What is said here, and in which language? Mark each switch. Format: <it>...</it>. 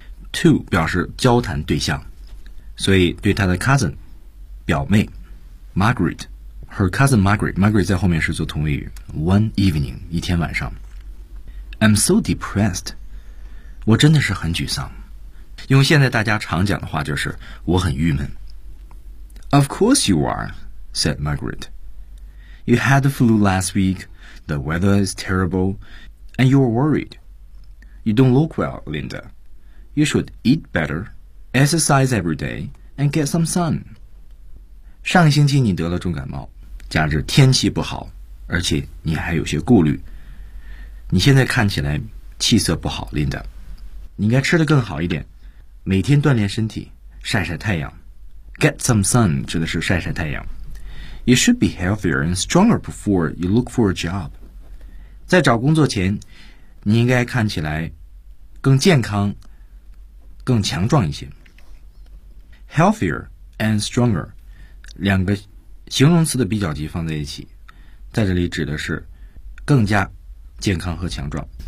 <zh>To 表示交谈对象。所以对她的 cousin, 表妹 ,Margaret,</zh> <en>her cousin Margaret,</en> <zh>Margaret 在后面是做同位语。</zh> <en>One evening,</en> <zh>一天晚上。</zh> <en>I'm so depressed.</en> <zh>我真的是很沮丧。用现在大家常讲的话就是我很郁闷。</zh> <en>Of course you are, said Margaret. You had the flu last week, the weather is terrible, and you're worried. You don't look well, Linda. You should eat better, exercise every day, and get some sun.</en> <zh>上星期你得了重感冒，加之天气不好，而且你还有些顾虑。你现在看起来气色不好， Linda. 你应该吃得更好一点。每天锻炼身体，晒晒太阳。</zh> <en>Get some sun</en> <zh>指的是晒晒太阳。</zh> <en>You should be healthier and stronger before you look for a job.</en> <zh>在找工作前，你应该看起来更健康，更强壮一些。</zh> <en>Healthier and stronger</en> <zh>两个形容词的比较级放在一起，在这里指的是更加健康和强壮。</zh>